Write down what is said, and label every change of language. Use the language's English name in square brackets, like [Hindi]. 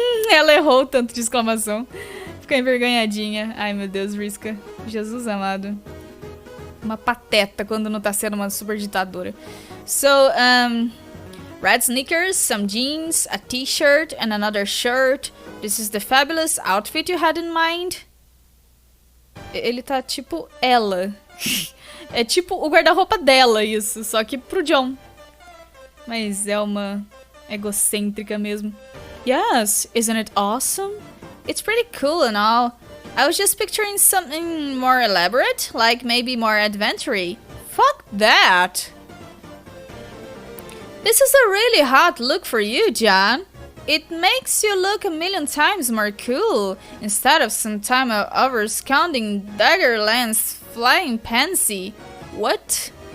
[Portuguese] Ela errou tanto de exclamação. Ficou envergonhadinha. Ai, meu Deus, Riska. Jesus amado. Uma pateta quando não tá sendo uma super ditadora. [English] So, red sneakers, some jeans, a t-shirt, and another shirt. This is the fabulous outfit you had in mind? [Portuguese] Ele tá tipo ela. É tipo o guarda-roupa dela, isso. Só que pro John. Mas é uma egocêntrica mesmo. [English] Yes, isn't it awesome? It's pretty cool and all. I was just picturing something more elaborate, like maybe more adventure-y. Fuck that! This is a really hot look for you, John. It makes you look a million times more cool, instead of some time overscounding Daggerland's flying pansy. What?